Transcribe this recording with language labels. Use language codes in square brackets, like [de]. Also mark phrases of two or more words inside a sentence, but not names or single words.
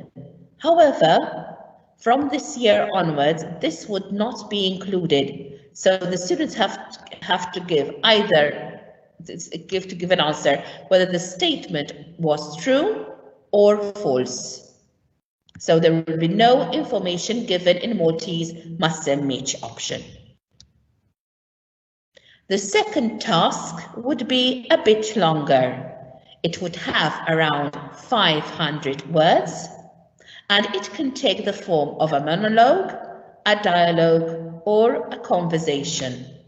[en] However, from this year onwards, this would not be included. So the students have to give either give an answer whether the statement was true or false. So there will be no information given in Maltese ma semmiċ option. The second task would be a bit longer. It would have around 500 words, and it can take the form of a monologue, a dialogue, or a conversation.